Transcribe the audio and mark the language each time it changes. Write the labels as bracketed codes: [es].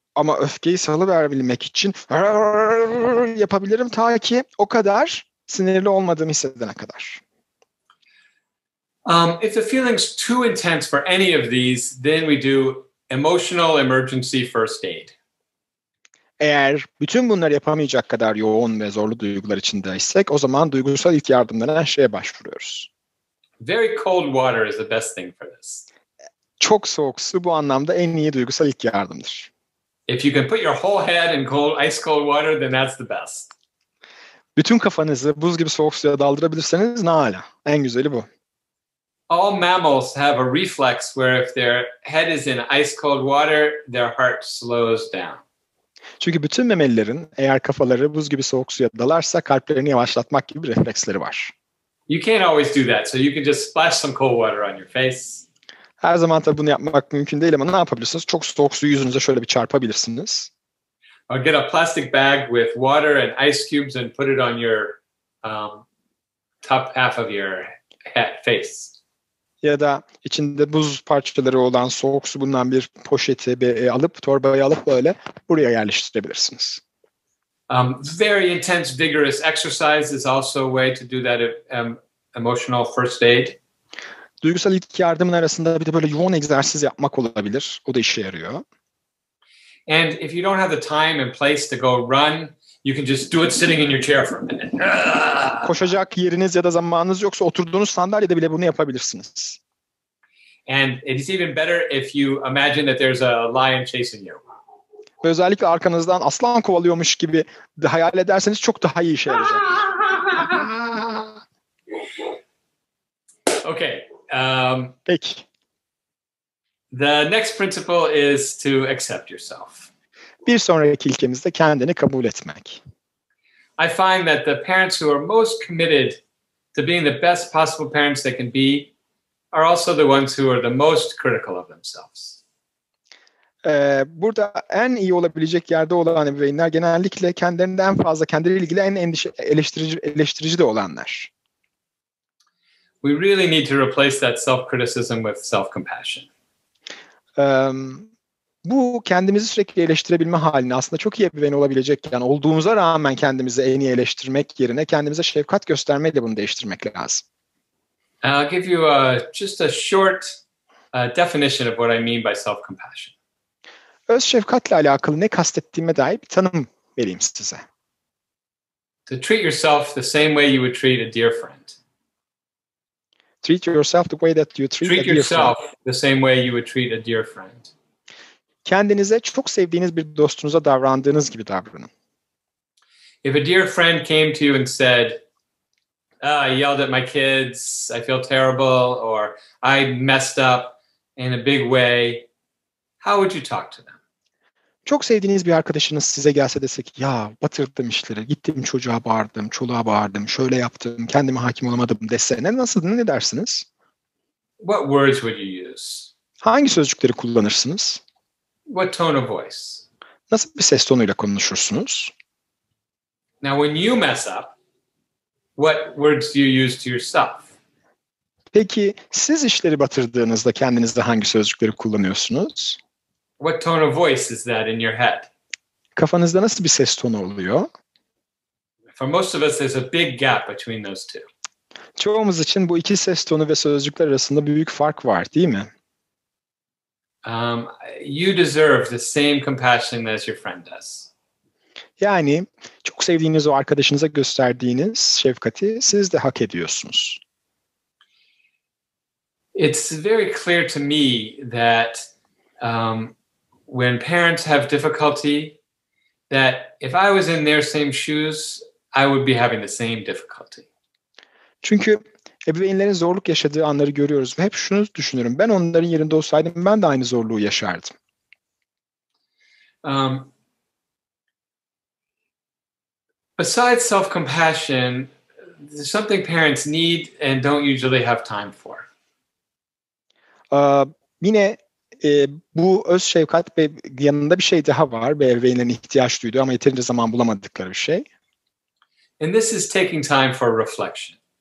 [tr] Ama öfkeyi salıverebilmek için yapabilirim ta ki o kadar sinirli olmadığımı hissedene kadar. [en] If the feeling's too intense for any of these, then we do emotional emergency first aid. [tr] Eğer bütün bunları yapamayacak kadar yoğun ve zorlu duygular içindeysek o zaman duygusal ilk yardım denen şeye başvuruyoruz. [en] Very cold water is the best thing for this. [tr] Çok soğuk su bu anlamda en iyi duygusal ilk yardımdır. [en] If you can put your whole head in ice cold water, then that's the best. [tr] Bütün kafanızı buz gibi soğuk suya daldırabilirseniz ne âlâ. En güzeli bu. [en] All mammals have a reflex where if their head is in ice cold water, their heart slows down. [tr] Çünkü bütün memelilerin eğer kafaları buz gibi soğuk suya dalarsa kalplerini yavaşlatmak gibi bir refleksleri var. [en] You can't always do that, so you can just splash some cold water on your face. [tr] Her zaman tabii bunu yapmak mümkün değil ama ne yapabilirsiniz? Çok soğuk suyu yüzünüze şöyle bir çarpabilirsiniz. [en] Or get a plastic bag with water and ice cubes and put it on your top half of your face. [tr] Ya da içinde buz parçaları olan soğuk su bulunan bir poşeti alıp torbayı alıp böyle buraya yerleştirebilirsiniz. [en] Very intense, vigorous exercise is also a way to do that emotional first aid. [tr] Duygusal ilk yardımın arasında bir de böyle yoğun egzersiz yapmak olabilir. O da işe yarıyor. [en] And if you don't have the time and place to go run, you can just do it sitting in your chair for a minute. [tr] Koşacak yeriniz ya da zamanınız yoksa oturduğunuz sandalyede bile bunu yapabilirsiniz. [en] And it is even better if you imagine that there's a lion chasing you. [tr] Ve özellikle arkanızdan aslan kovalıyormuş gibi de hayal ederseniz çok daha iyi işe yarayacak. [en] Okay. [tr] Peki. [en] The next principle is to accept yourself. [tr] Bir sonraki ilkemiz de kendini kabul etmek. [en] I find that the parents who are most committed to being the best possible parents they can be are also the ones who are the most critical of themselves. [tr] Burada en iyi olabilecek yerde olan ebeveynler genellikle kendilerinden en fazla kendileriyle ilgili en eleştirici de olanlar. [en] We really need to replace that self-criticism with self-compassion. [tr] Bu kendimizi sürekli eleştirebilme halini aslında çok iyi ebeveyn olabilecekken olduğumuza rağmen kendimizi en iyi eleştirmek yerine kendimize şefkat göstermeyle bunu değiştirmek lazım. [en] I'll give you just a short definition of what I mean by self-compassion. [tr] Öz şefkatle alakalı ne kastettiğime dair bir tanım vereyim size. [en] To treat yourself the same way you would treat a dear friend. Treat yourself the way that you treat a dear friend. Yourself the same way you would treat a dear friend. [tr] Kendinize çok sevdiğiniz bir dostunuza davrandığınız gibi davranın. [en] If a dear friend came to you and said, I yelled at my kids, I feel terrible, or I messed up in a big way, how would you talk to them? [tr] Çok sevdiğiniz bir arkadaşınız size gelse desek, ya batırdım işleri, gittim çocuğa bağırdım, çoluğa bağırdım, şöyle yaptım, kendime hakim olamadım dese ne dersiniz? [en] What words would you use? [tr] Hangi sözcükleri kullanırsınız? [en] What tone of voice? [tr] Nasıl bir ses tonuyla konuşursunuz? [en] Now, when you mess up, what words do you use to yourself? [tr] Peki siz işleri batırdığınızda kendinizde hangi sözcükleri kullanıyorsunuz? [en] What tone of voice is that in your head? [tr] Kafanızda nasıl bir ses tonu oluyor? [en] For most of us, there's a big gap between those two. [tr] Çoğumuz için bu iki ses tonu ve sözcükler arasında büyük fark var, değil mi? [en] You deserve the same compassion as your friend does. [tr] Yani çok sevdiğiniz o arkadaşınıza gösterdiğiniz şefkati siz de hak ediyorsunuz. [en] It's very clear to me that when parents have difficulty, that if I was in their same shoes, I would be having the same difficulty. [tr] Çünkü ebeveynlerin zorluk yaşadığı anları görüyoruz ve hep şunu düşünürüm. Ben onların yerinde olsaydım ben de aynı zorluğu yaşardım. [en] Besides self-compassion, there's something parents need and don't usually have time for. [tr] Yine bu öz şefkat ve yanında bir şey daha var. Ebeveynlerin ihtiyaç duyduğu ama yeterince zaman bulamadıkları bir şey. [en] And this is taking time for reflection.